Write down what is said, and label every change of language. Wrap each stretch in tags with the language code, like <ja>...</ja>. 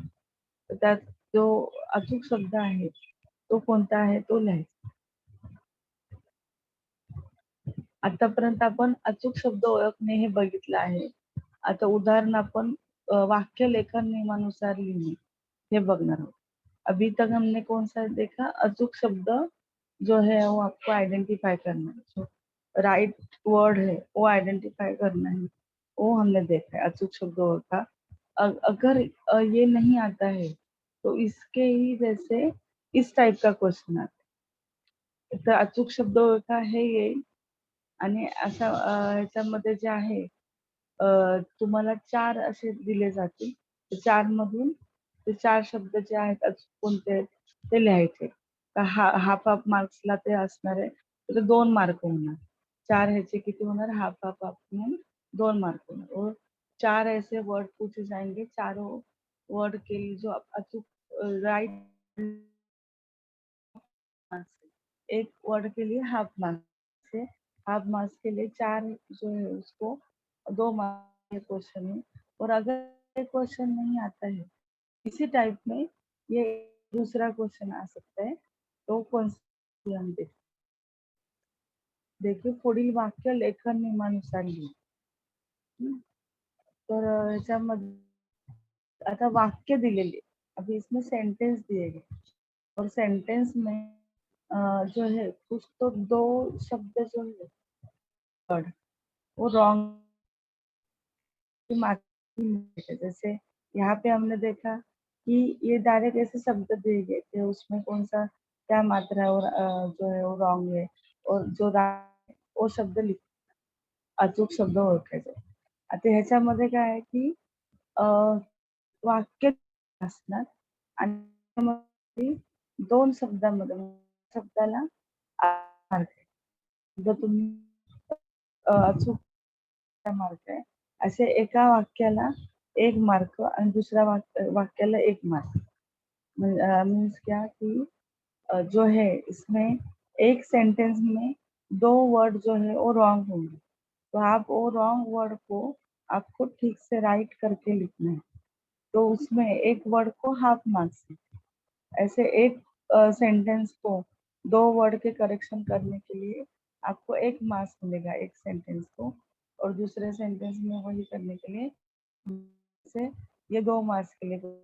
<mr>तर त्यात जो अचूक शब्द आहे तो कोणता आहे तो लिहायचा. आतापर्यंत आपण अचूक शब्द ओळखणे हे बघितलं आहे. आता उदाहरण आपण वाक्य लेखन नियमानुसार लिहिणे हे बघणार आहोत.</mr> <hi>अभी तक हमने कौन सा देखा? अचूक शब्द जो है वो आपको आइडेंटिफाई करना है. जो राइट वर्ड है वो आइडेंटिफाई करना है, वो हमने देखा है. अचूक शब्दों का अगर ये नहीं आता है तो इसके ही जैसे इस टाइप का क्वेश्चन आता है.</hi> <mr>तर</mr> <hi>अचूक शब्दों का है ये</hi> <mr>आणि अशा ह्याच्यामध्ये जे आहे तुम्हाला 4 असे दिले जातील. चार मधून ते 4 शब्द जे आहेत अचूक कोणते आहेत ते लिहायचे. हाफ हाफ मार्क्सला ते असणार आहे. तर 2 मार्क होणार. 4 ह्याचे किती होणार? हाफ हाफ हाफ म्हणून 2 मार्क होणार.</mr> <hi>और 4 ऐसे वर्ड पूछे जाएंगे. चारों वर्ड के लिए जो अचूक राइट एक वर्ड के लिए हाफ मार्क्स है. हाफ मार्क्स के लिए 4 जो है उसको 2 मार्क्स के क्वेश्चन है. और अगर क्वेश्चन नहीं आता है इसी टाइप में ये दूसरा क्वेश्चन आ सकता है. तो कौन सा हम देखिए</hi> <mr>पुढील वाक्य लेखन नियमानुसार लिहा. तर ह्याच्यामध्ये आता वाक्य दिलेले,</mr> <hi>अभी इसमें सेंटेंस दिए गए और सेंटेंस में जो है कुछ तो दो शब्द जो है word, वो रॉन्ग है। जैसे यहाँ पे हमने देखा कि ये डायरेक्ट ऐसे शब्द दिए गए थे, उसमें कौन सा क्या मात्रा है और जो है वो रॉन्ग है, और जो वो शब्द</hi> <mr>अचूक शब्द ओळखायचे। आता ह्याच्यामध्ये काय आहे की वाक्य असणार आणि त्यामध्ये दोन शब्दामध्ये शब्दाला मार्क आहे. जर तुम्ही अचूक मार्क आहे, असे एका वाक्याला 1 मार्क आणि दुसऱ्या वाक्याला 1 मार्क।</mr> <hi>मीन्स क्या कि जो है इसमें एक सेंटेंस में 2 वर्ड जो है वो रॉन्ग होंगे, तो आप वो रॉन्ग वर्ड को आपको ठीक से राइट करके लिखना है। तो उसमें एक वर्ड को हाफ मार्क्स है। ऐसे एक सेंटेंस को 2 वर्ड के करेक्शन करने के लिए आपको 1 मार्क्स मिलेगा एक सेंटेंस को, और दूसरे सेंटेंस में वही करने के लिए से ये 2 मार्क्स के लिए।</hi>